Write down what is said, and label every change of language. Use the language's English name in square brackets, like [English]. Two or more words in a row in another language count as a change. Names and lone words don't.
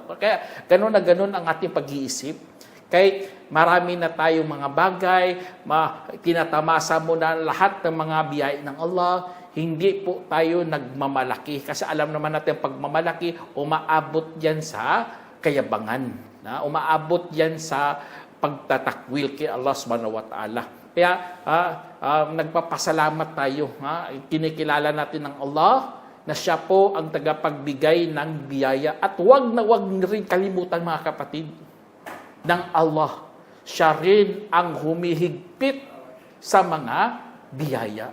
[Filipino] Kaya ganun na ganun ang ating pag-iisip. Kahit marami na tayong mga bagay, tinatamasa mo na lahat ng mga biyaya ng Allah, hindi po tayo nagmamalaki. Kasi alam naman natin pagmamalaki, umaabot yan sa kayabangan. Umaabot yan sa pagtatakwil kay Allah [Arabic] سبحانه وتعالى. [Filipino] Kaya nagpapasalamat tayo. Kinikilala natin ng Allah na siya po ang tagapagbigay ng biyaya. At wag na wag rin kalimutan, mga kapatid, ng Allah. Siya rin ang humihigpit sa mga biyaya.